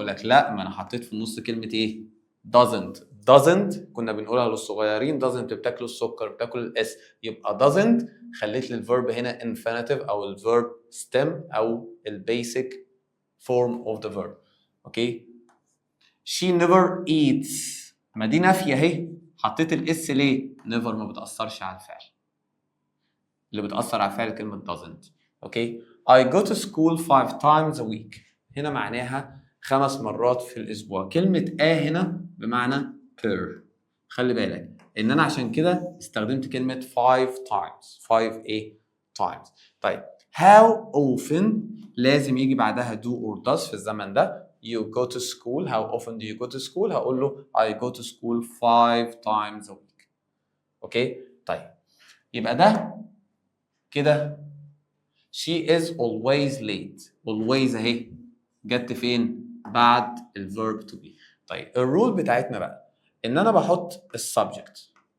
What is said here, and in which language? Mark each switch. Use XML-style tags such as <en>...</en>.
<ar>اقول لك لا، ما انا حطيت في النص كلمه ايه؟ doesn't كنا بنقولها للصغيرين doesn't بتاكلوا السكر بتاكل الاس، يبقى doesn't خليت لي الفيرب هنا infinitive او الفيرب stem او البيسك form of the verb. اوكي.</ar> <en>she never eats،</en> <ar>ما دي نافيه اهي، حطيت الاس ليه؟ never ما بتاثرش على الفعل، اللي بتاثر على الفعل كلمه doesn't. اوكي.</ar> <en>I go to school 5 times a week.</en> <ar>هنا معناها 5 مرات في الأسبوع. كلمة هنا بمعنى per. خلي بالك إن أنا عشان كده استخدمت كلمة 5 times.</ar> <en>5 times.</en> <ar>طيب how often لازم يجي بعدها do or does في الزمن ده.</ar> <en>You go to school. How often do you go to school؟</en> <ar>هقول له</ar> <en>I go to school 5 times a week.</en> <ar>أوكي. طيب يبقى ده كده</ar> <en>she is always late.</en> <ar>always اهي جت فين؟ بعد الverb to be. طيب الرول بتاعتنا بقى ان انا بحط السبجكت.</ar>